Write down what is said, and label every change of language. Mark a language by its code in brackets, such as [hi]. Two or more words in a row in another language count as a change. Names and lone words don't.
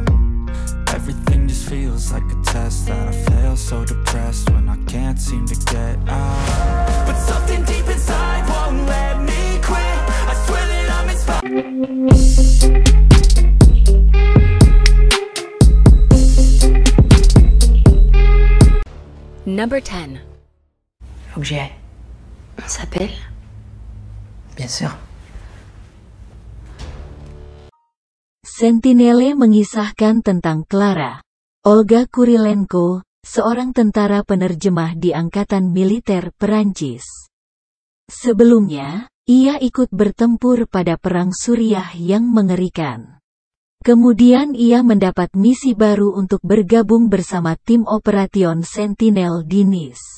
[en] Everything just feels like a test that I fail, so depressed when I can't seem to get out. But something deep inside won't let me quit. I swear that I'm inspired. Number 10. [fr] Faut que j'y aille. On s'appelle? Bien sûr. [id] Sentinelle mengisahkan tentang Clara. Olga Kurilenko, seorang tentara penerjemah di Angkatan Militer Perancis. Sebelumnya, ia ikut bertempur pada Perang Suriah yang mengerikan. Kemudian ia mendapat misi baru untuk bergabung bersama tim Operation Sentinel di Nice.